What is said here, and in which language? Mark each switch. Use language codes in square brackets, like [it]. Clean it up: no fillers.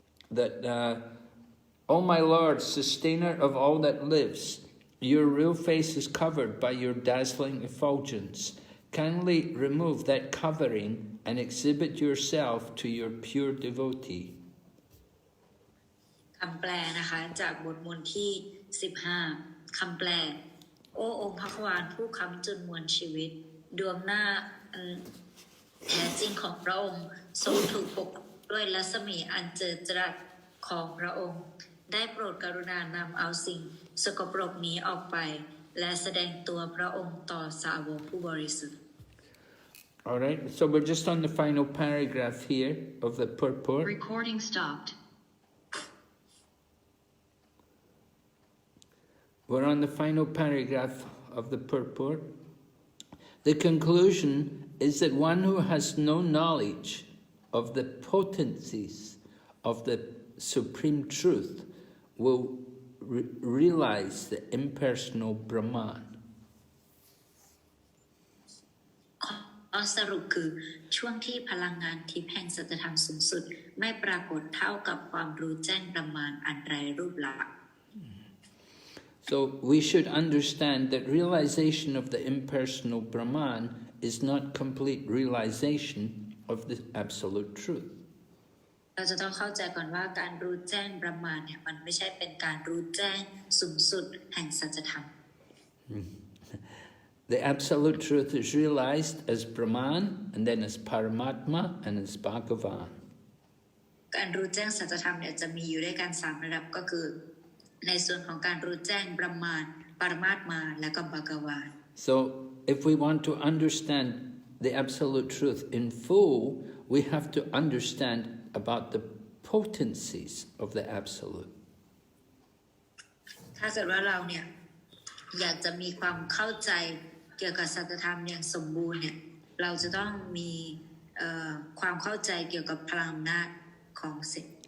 [en] That, O my Lord, sustainer of all that lives, your real face is covered by your dazzling effulgence. Kindly remove that covering and exhibit yourself to your pure devotee. [th] คำแปลนะคะจากบทมนต์ที่15คำแปลโอ้องค์พระควานผู้ค้ำจุนมวลชีวิตดวงหน้าแท้จริงของพระองค์ทรงถูกปกด้วยรัศมีอันเจิดจรัสของพระองค์ได้โปรดกรุณานำเอาสิ่งสกปรกนี้ออกไปและแสดงตัวพระองค์ต่อสาวกผู้บริสุทธิ์ [en] All right, so we're just on the final paragraph here of the purport. Recording stopped. We're on the final paragraph of the purport. The conclusion is that one who has no knowledge of the potencies of the Supreme Truth will realize the impersonal Brahman. [th] สรุปคือช่วงที่พลังงานทิพย์แห่งสัจธรรมสูงสุดไม่ปรากฏเท่ากับความรู้แจ้งประมาณอันไร้รูปลักษณ์ [en] So we should understand that realization of the impersonal Brahman is not complete realization of the absolute truth. [th] เราจะต้องเข้าใจก่อนว่าการรู้แจ้งประมาณเนี่ยมันไม่ใช่เป็นการรู้แจ้งสูงสุดแห่งสัจธรรม [en] The absolute truth is realized as Brahman, and then as Paramatma, and as Bhagavan. [th] การรู้แจ้งสัจธรรมเนี่ยจะมีอยู่ด้วยกัน3ระดับก็คือในส่วนของการรู้แจ้งบรมานปรมาตมาและก็ภกวาน [en] So if we want to understand the absolute truth in full, we have to understand about the potencies of the absolute. [th] ถ้าเกิดว่าเราเนี่ยอยากจะมีความเข้าใจเกี่ยวกับสัจธรรมอย่างสมบูรณ์เนี่ยเราจะต้องมีความเข้าใจเกี่ยวกับพลังอำนาจของสิ่ง